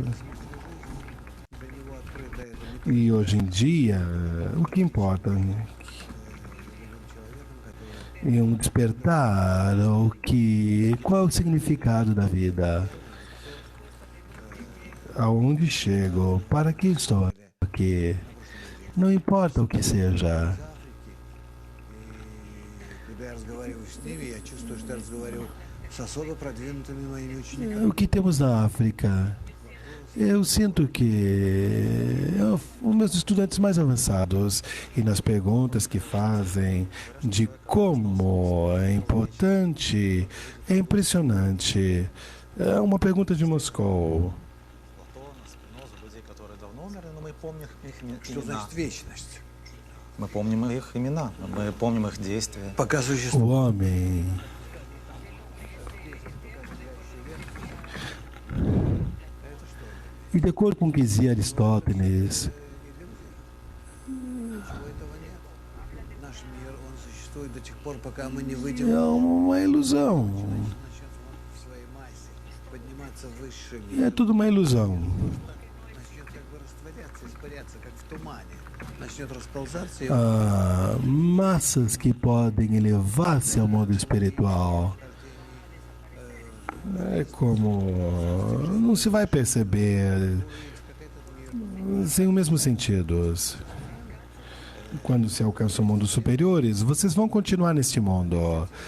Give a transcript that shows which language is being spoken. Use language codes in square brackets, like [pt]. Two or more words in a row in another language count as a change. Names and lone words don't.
[pt] E hoje em dia, o que importa é um despertar, qual é o significado da vida? Aonde chego? Para que estou aqui? Não importa o que seja. [ru] когда я разговариваю с ними, я чувствую, что я разговариваю с особо продвинутыми моими учениками. [pt] O que temos na África? Eu sinto que os meus estudantes mais avançados e nas perguntas que fazem de como é importante, é impressionante. É uma pergunta de Moscou. [ru] Платона, Спиноза, людей, которые давно умерли, но мы помним их Что имена. значит вечность? Мы помним их имена, мы помним их действия. Пока [pt] O [ru] существует. [pt] homem e de acordo com o que dizia Aristóteles, [ru] Этого нет. Наш мир, он существует до тех пор, пока мы не выйдем, [pt] é uma ilusão. [ru] начнет в своей массе подниматься в высший мир. [pt] É tudo uma ilusão. [ru] Начнет как бы растворяться, испаряться, как в тумане. Начнет расползаться, и [pt] Massas que podem elevar-se ao mundo espiritual. É como não se vai perceber sem o mesmo sentido. Quando se alcança mundos superiores, vocês vão continuar neste mundo.